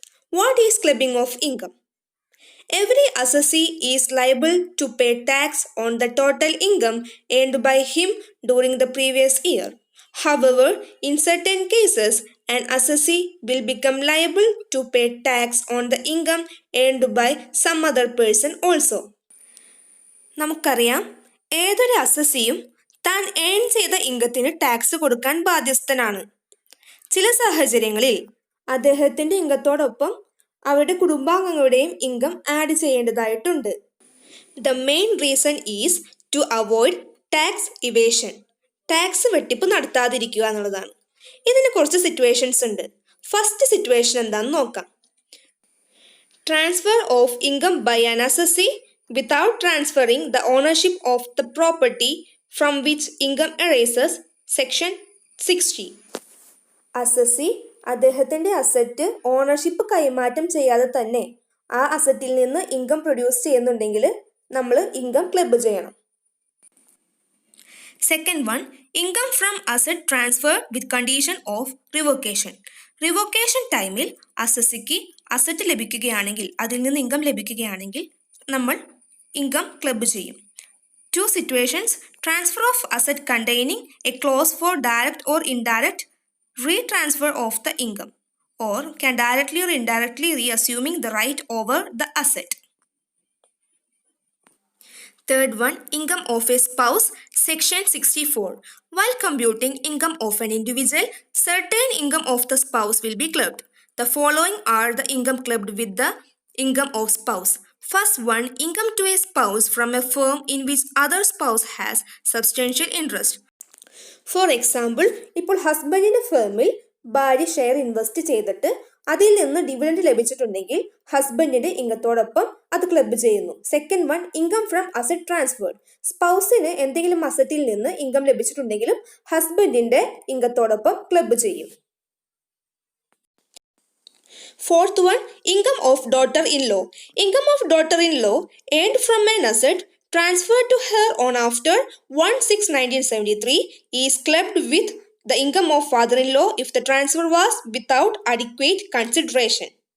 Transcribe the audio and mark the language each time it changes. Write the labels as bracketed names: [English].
[English] What is clubbing of income? Every assessee is liable to pay tax on the total income earned by him during the previous year. However, in certain cases, an assessee will become liable to pay tax on the income earned by some other person also. [Malayalam] നമുക്കറിയാം ഏതൊരു അസസിയും താൻ earn ചെയ്ത ഇൻകത്തിന് tax കൊടുക്കാൻ ബാധ്യസ്ഥനാണ്. ചില സാഹചര്യങ്ങളിൽ അദ്ദേഹത്തിന്റെ ഇൻകത്തോടൊപ്പം അവരുടെ കുടുംബാംഗങ്ങളുടെയും income add ചെയ്യേണ്ടതായിട്ടുണ്ട്. [English] The main reason is to avoid tax evasion. [Malayalam] Tax വെട്ടിപ്പ് നടത്താതിരിക്കുക എന്നുള്ളതാണ്. ഇതിന് കുറച്ച് സിറ്റുവേഷൻസ് ഉണ്ട്. ഫസ്റ്റ് സിറ്റുവേഷൻ എന്താണെന്ന് നോക്കാം. [English] Transfer of income by an assessee without transferring the ownership of the property from which income arises, section 60. [Malayalam] Assessee അദ്ദേഹത്തിന്റെ asset ownership കൈമാറ്റം ചെയ്യാതെ തന്നെ ആ അസറ്റിൽ നിന്ന് ഇൻകം പ്രൊഡ്യൂസ് ചെയ്യുന്നുണ്ടെങ്കിൽ നമ്മൾ ഇൻകം ക്ലബ് ചെയ്യണം. [English] Second one, income from asset transfer with condition of revocation. [Malayalam] Revocation ടൈമിൽ അസസിക്ക് അസറ്റ് ലഭിക്കുകയാണെങ്കിൽ, അതിൽ നിന്ന് ഇൻകം ലഭിക്കുകയാണെങ്കിൽ നമ്മൾ ഇൻകം ക്ലബ് ചെയ്യും. [English] Two situations, transfer of asset containing a clause for direct or indirect retransfer of the income or can directly or indirectly reassuming the right over the asset. Third one, income of a spouse, section 64. While computing income of an individual, certain income of the spouse will be clubbed. The following are the income clubbed with the income of spouse. First one, income to a spouse from a firm in which other spouse has substantial interest. [Malayalam] For example, ഇപ്പോൾ ഹസ്ബൻഡിന്റെ ഫേമിൽ ഭാര്യ share invest ചെയ്തിട്ട് അതിൽ നിന്ന് dividend ലഭിച്ചിട്ടുണ്ടെങ്കിൽ ഹസ്ബൻഡിന്റെ ഇൻകത്തോടൊപ്പം അത് club ചെയ്യുന്നു. [English] Second one, income from asset transfer. [Malayalam] സ്പൗസിന് എന്തെങ്കിലും അസറ്റിൽ നിന്ന് ഇൻകം ലഭിച്ചിട്ടുണ്ടെങ്കിലും ഹസ്ബൻഡിന്റെ ഇൻകത്തോടൊപ്പം ക്ലബ് ചെയ്യും. [English] Fourth one, income of daughter-in-law. Income of daughter-in-law earned from an asset transferred to her on after 1/6/1973 is clubbed with the income of father-in-law if the transfer was without adequate consideration.